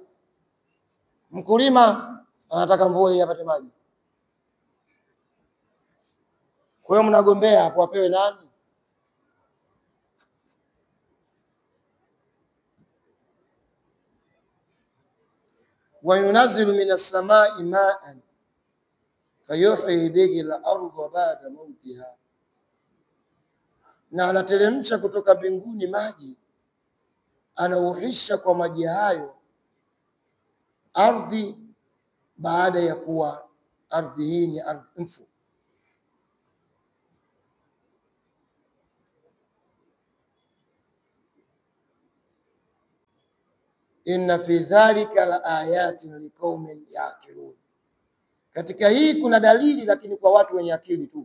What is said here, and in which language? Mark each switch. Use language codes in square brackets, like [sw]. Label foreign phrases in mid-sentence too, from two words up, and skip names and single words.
[sw] Mkulima anataka mvua ili apate maji. Kwa hiyo mnagombea hapo, apewe nani? [ar] وينزل من السماء ماء فيحيي به الأرض بعد موتها, [sw] na anateremsha kutoka mbinguni maji, anauhisha kwa maji hayo ardhi baada ya kuwa ardhi hii ni ardhi mfu. [ar] إن في ذلك لآيات لقوم يعقلون, [sw] katika hii kuna dalili, lakini kwa watu wenye akili tu.